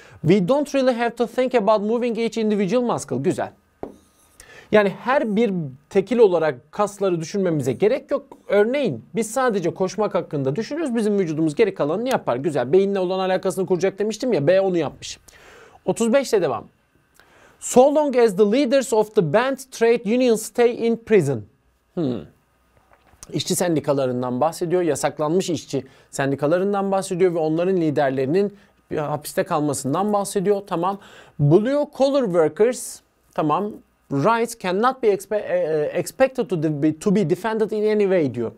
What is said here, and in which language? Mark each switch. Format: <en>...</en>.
<en>We don't really have to think about moving each individual muscle.</en> <tr>Güzel. Yani her bir tekil olarak kasları düşünmemize gerek yok. Örneğin biz sadece koşmak hakkında düşünürüz. Bizim vücudumuz geri kalanını yapar. Güzel. Beyinle olan alakasını kuracak demiştim ya. B onu yapmış. 35'te devam.</tr> <en>So long as the leaders of the banned trade unions stay in prison.</en> <tr>İşçi sendikalarından bahsediyor. Yasaklanmış işçi sendikalarından bahsediyor ve onların liderlerinin hapiste kalmasından bahsediyor. Tamam.</tr> <en>Blue collar workers,</en> <tr>tamam.</tr> <en>Rights cannot be expected to be defended in any way</en> <tr>diyor.</tr>